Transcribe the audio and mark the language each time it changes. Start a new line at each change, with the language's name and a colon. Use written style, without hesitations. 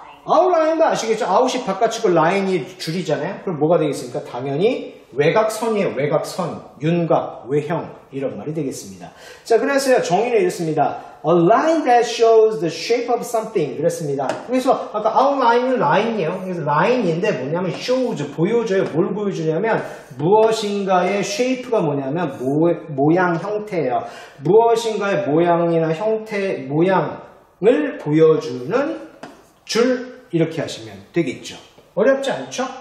Korean: 아웃라인도 아시겠죠? 아웃이 바깥이고 라인이 줄이잖아요. 그럼 뭐가 되겠습니까? 당연히 외곽선이에요. 외곽선, 윤곽, 외형 이런 말이 되겠습니다. 자, 그래서요 정의를 이렇습니다.
English: A line that shows the shape of something
Korean: 그랬습니다. 그래서 아까 outline은 라인이에요. 그래서 라인인데 뭐냐면 shows 보여줘요. 뭘 보여주냐면 무엇인가의 shape가 뭐냐면 모양 형태예요. 무엇인가의 모양이나 형태 모양을 보여주는 줄 이렇게 하시면 되겠죠. 어렵지 않죠?